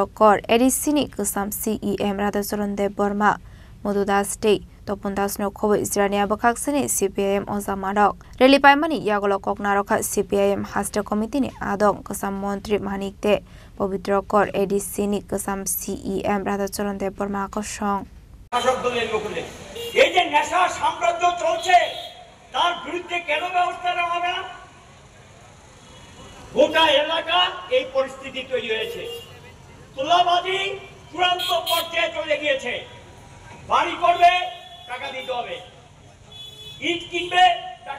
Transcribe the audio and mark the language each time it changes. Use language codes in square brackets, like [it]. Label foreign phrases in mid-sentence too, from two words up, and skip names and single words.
[trp] Kor Edisini Kasam CEM Radhacharan Dev Burma Modudas Day Topundas no Kobe Isrania Bakaksani CPIM Ozamarok Rally Paimani Yagolo Koknaroka CPIM Hasta Committee ni Adong Kasam Montri Manik De Pavitra Kor Edisini Kasam CEM Radhacharan Dev Burma Koshong [bn] এই যে নেশা সাম্রাজ্য চলছে তার বিরুদ্ধে কেন ব্যবস্থা নেওয়া হবে না গোটা এলাকা এই পরিস্থিতি তৈরি হয়েছে তোলাবাজি চূড়ান্ত পর্যায়ে চলে গিয়েছে বাড়ি করবে টাকা দিতে হবে ইট কিনবে টাকা